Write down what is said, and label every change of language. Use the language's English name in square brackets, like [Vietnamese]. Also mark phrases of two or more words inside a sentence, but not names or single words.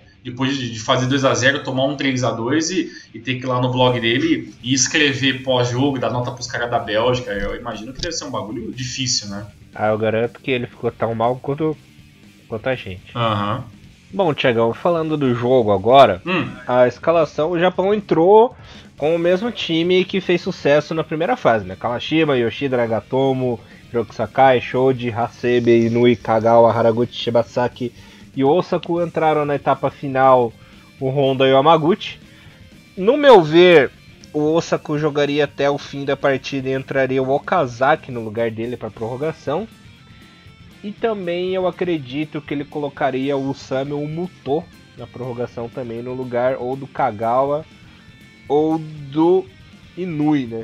[Portuguese] Depois de fazer 2-0, tomar um 3-2 e ter que ir lá no blog dele e escrever pós-jogo, dar nota pros caras da Bélgica. Eu imagino que deve ser um bagulho difícil, né? Eu garanto que ele ficou tão mal quanto a gente. Aham. Bom, Thiagão, falando do jogo agora, a escalação, o Japão entrou com o mesmo time que fez sucesso na primeira fase, né? Kawashima, Yoshida, Nagatomo, Hiroki Sakai, Shoji, Hasebe, Inui, Kagawa, Haraguchi, Shibasaki e Osako. Entraram na etapa final o Honda e o Yamaguchi. No meu ver, o Osako jogaria até o fim da partida e entraria o Okazaki no lugar dele para prorrogação. E também eu acredito que ele colocaria o Usami ou o Muto na prorrogação também no lugar ou do Kagawa ou do Inui, né?